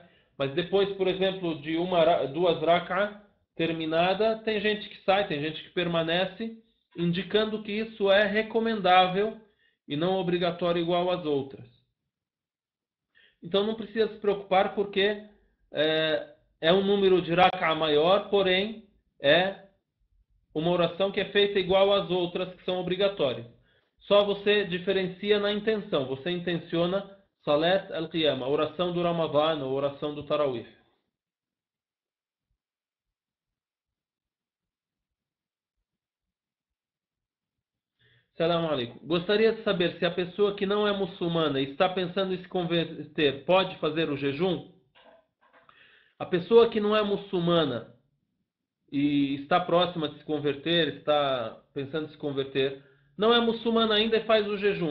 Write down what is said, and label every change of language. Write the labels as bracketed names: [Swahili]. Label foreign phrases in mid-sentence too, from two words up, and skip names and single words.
[Portuguese] Mas depois, por exemplo, de duas rak'ah terminada, tem gente que sai, tem gente que permanece, indicando que isso é recomendável e não obrigatório igual às outras. Então não precisa se preocupar, porque é um número de rak'ah maior, porém é uma oração que é feita igual às outras que são obrigatórias. Só você diferencia na intenção. Você intenciona [Arabic] صلاة القيامة, [Portuguese] a oração do Ramadhan ou oração do Tarawih. [Arabic] سلام عليكم. [Portuguese] Gostaria de saber se a pessoa que não é muçulmana e está pensando em se converter pode fazer o jejum? A pessoa que não é muçulmana e está próxima de se converter, está pensando em se converter, não é muçulmana ainda e faz o jejum.